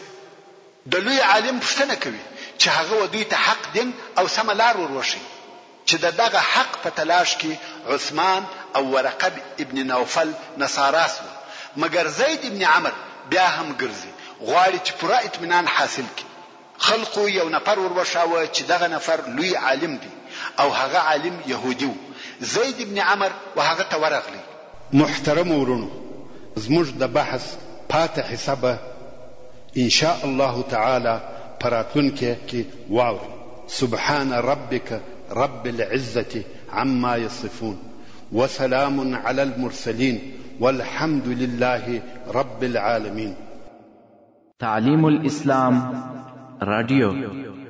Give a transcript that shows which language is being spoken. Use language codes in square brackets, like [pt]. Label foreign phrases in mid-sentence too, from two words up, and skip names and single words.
[ps] د لوی عالم پوښتنه کوي چې هغه دوی ته حق دین او سم لار وروښي چې دغه حق په تلاش کې عثمان او ورقه ابن نوفل نصاراس و، مګر زید ابن عمرو بیا هم ګرځي، غواړي چې پوره اطمینان حاصل کړي. خلقو یو نفر وروښاوه چې دغه نفر لوی عالم دی او هغه عالم يهودي و. زید ابن عمرو وهغه ته ورغلی. محترم ورونو، زموږ د بحث پاتې حسابه [ar] ان شاء الله تعالى [ps] پراتونکي کې واوري. [ar] سبحان ربك رب العزة عما يصفون وسلام على المرسلين والحمد لله رب العالمين. [ps] تعلیم الاسلام رادیو